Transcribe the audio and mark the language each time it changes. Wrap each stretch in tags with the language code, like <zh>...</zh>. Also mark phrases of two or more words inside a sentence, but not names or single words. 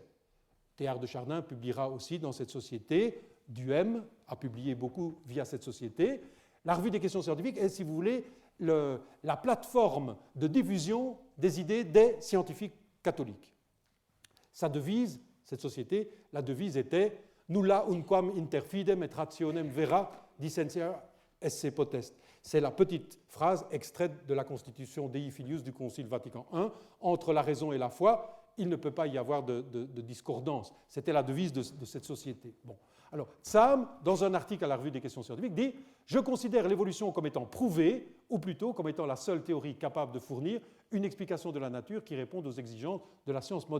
<fr>Théard de Chardin publiera aussi dans cette société, Duhem a publié beaucoup via cette société. La Revue des questions scientifiques est, si vous voulez, la plateforme de diffusion des idées des scientifiques catholiques. Sa devise, cette société, la devise était «</fr> <la>Nulla unquam inter fidem et rationem vera dissentia esse potest ».</la> <fr>C'est la petite phrase extraite de la Constitution Dei Filius du Concile Vatican I. Entre la raison et la foi, il ne peut pas y avoir de discordance. C'était la devise de cette société. Bon. Alors, Zam, dans un article à la Revue des questions scientifiques, dit « Je considère l'évolution comme étant prouvée, ou plutôt comme étant la seule théorie capable de fournir une explication de la nature qui réponde aux exigences de la science moderne.</fr>